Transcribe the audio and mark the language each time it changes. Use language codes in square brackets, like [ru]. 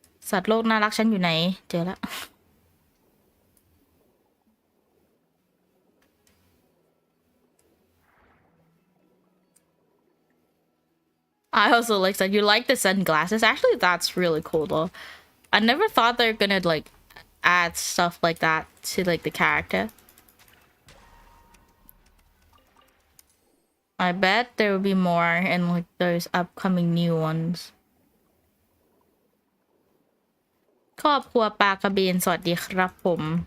[th] สัตว์โลกน่ารักฉันอยู่ไหนเจอแล้ว [en] I also like that. You like the sunglasses. Actually, that's really cool though. I never thought they're gonna like add stuff like that to like the character. I bet there will be more in like those upcoming new ones. [th] ครอบครัวปลากระเบนสวัสดีครับผม